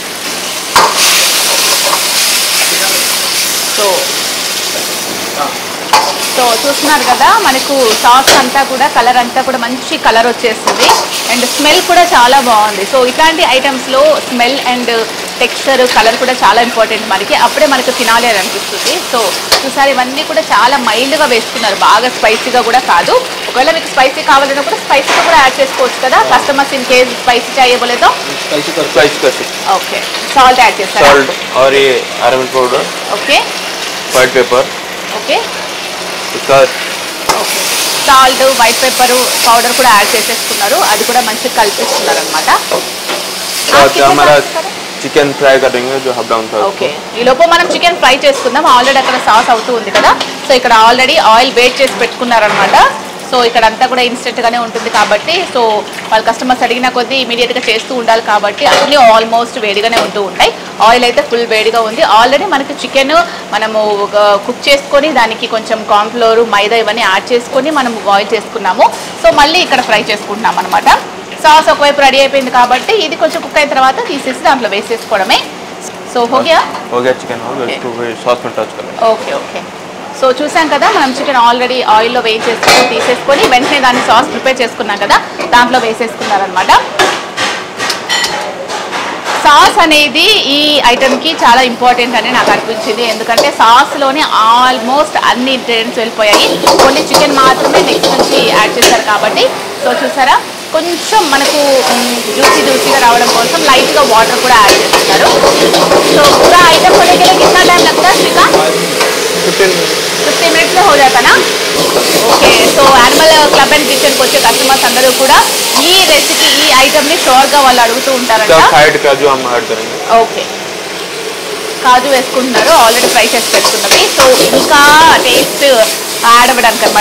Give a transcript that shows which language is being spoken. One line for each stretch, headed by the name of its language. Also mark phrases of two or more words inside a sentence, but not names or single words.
Telugu: సో చూస్తున్నారు కదా మనకు సాస్ అంతా కూడా కలర్ అంతా కూడా మంచి కలర్ వచ్చేస్తుంది
English: and smell
Telugu: కూడా చాలా బాగుంది. సో ఇట్లాంటి ఐటమ్స్లో
English: smell and texture color
Telugu: కూడా చాలా ఇంపార్టెంట్ మనకి. అప్పుడే మనకు తినాలి అని అనిపిస్తుంది. సో చూసారు ఇవన్నీ కూడా చాలా మైల్డ్గా వేసుకున్నారు. బాగా స్పైసీగా కూడా కాదు. ఒకవేళ మీకు స్పైసీ కావాలన్నా కూడా స్పైసీగా కూడా యాడ్ చేసుకోవచ్చు కదా.
English: customers in case spicy
Hindi: चाहिए बोले तो स्पाइसी कर सकते.
Telugu: ఓకే. సాల్ట్ యాడ్ చేస్తారు.
Hindi: సాల్ట్ और ये अरमन पाउडर.
Telugu: ఓకే.
English: white pepper.
Telugu: ఓకే.
Hindi: इसका
Telugu: ఓకే.
English: salt white pepper powder
Telugu: కూడా యాడ్ చేసేసుకున్నారు. అది కూడా మంచిగా కలిపేస్తున్నారు అనమాట.
Hindi: हमारा
English: chicken fry
Hindi: కरेंगे जो
English: half down
Hindi: था.
Telugu: ఓకే. ఈ లోపు మనం
English: chicken fry
Telugu: చేసుకుందాం. ఆల్రెడీ అక్కడ సాస్ అవుతూ ఉంది కదా. సో ఇక్కడ ఆల్రెడీ ఆయిల్ వేట్ చేసి పెట్టుకున్నారనమాట. సో ఇక్కడ అంతా కూడా ఇన్స్టెంట్గానే ఉంటుంది కాబట్టి సో వాళ్ళ కస్టమర్స్ అడిగిన కొద్దీ ఇమీడియట్గా చేస్తూ ఉండాలి కాబట్టి అన్నీ ఆల్మోస్ట్ వేడిగానే ఉంటూ ఉంటాయి. ఆయిల్ అయితే ఫుల్ వేడిగా ఉంది. ఆల్రెడీ మనకి చికెన్ మనము కుక్ చేసుకొని దానికి కొంచెం కార్న్ఫ్లోర్ మైదా ఇవన్నీ యాడ్ చేసుకొని మనం బాయిల్ చేసుకున్నాము. సో మళ్ళీ ఇక్కడ ఫ్రై చేసుకుంటున్నాం అనమాట. సాస్ ఒకవైపు రెడీ అయిపోయింది కాబట్టి ఇది కొంచెం కుక్ అయిన తర్వాత తీసేసి దాంట్లో వేసేసుకోవడమే.
Hindi: सो हो गया
English: chicken sauce
Hindi: में टच करेंगे.
Telugu: ఓకే. ఓకే. సో చూసాం కదా మనం చికెన్ ఆల్రెడీ ఆయిల్లో వేయించేసుకొని తీసేసుకొని వెంటనే దాన్ని
English: sauce prepare
Telugu: చేసుకున్నాం కదా దాంట్లో వేసేసుకున్నారనమాట. సాస్ అనేది ఈ ఐటమ్కి చాలా ఇంపార్టెంట్ అని నాకు అనిపించింది. ఎందుకంటే సాస్లోనే ఆల్మోస్ట్ అన్ని ఇంగ్రీడియంట్స్ వెళ్ళిపోయాయి.
English: only chicken
Telugu: మాత్రమే నెక్స్ట్ నుంచి యాడ్ చేశారు కాబట్టి సో చూసారా కొంచెం మనకు జ్యూసీగా రావడం కోసం లైట్గా వాటర్ కూడా యాడ్ చేస్తున్నారు.
Hindi: సో पूरा आइटम होने के लिए कितना टाइम लगता है श्रीकांत? 15 मिनट्स में हो जाता ना.
Telugu: ఓకే. సో యానిమల్ క్లబ్ అండ్ కిచెన్కి వచ్చే కస్టమర్స్ అందరూ కూడా ఈ రెసిపీ ఈ ఐటమ్ని షోర్గా వాళ్ళు అడుగుతూ ఉంటారంట. ఓకే. కాజు వేసుకుంటున్నారు ఆల్రెడీ ఫ్రై చేసి పెట్టుకున్నవి. సో ఇంకా
English: taste add
Telugu: అవ్వడానికి అనమాట.